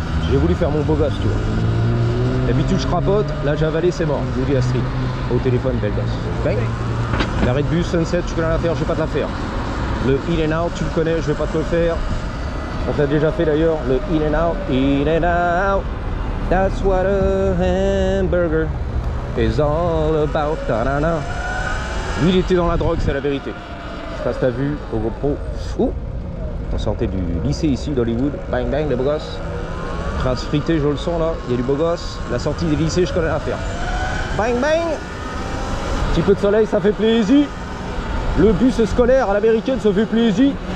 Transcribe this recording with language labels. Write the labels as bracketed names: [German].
[French] J'ai voulu faire mon beau gosse, tu vois. D'habitude je crapote, là j'ai avalé, c'est mort. Je vous dis Astrid, au téléphone, belle gosse. Bang. L'arrêt de bus, Sunset, tu connais l'affaire, je vais pas te la faire. Le In and Out, tu le connais, je vais pas te le faire. On t'a déjà fait d'ailleurs, le In and Out. [English] That's what a hamburger is all about. Ta-da-da. [French] Lui il était dans la drogue, c'est la vérité. Je passe ta vue au GoPro. Ouh, on sortait du lycée ici d'Hollywood. Bang bang les beaux gosses. Trace fritée, je le sens là. Il y a du beau gosse. La sortie des lycées, je connais l'affaire. Bang bang. Petit peu de soleil, ça fait plaisir. Le bus scolaire à l'américaine, ça fait plaisir.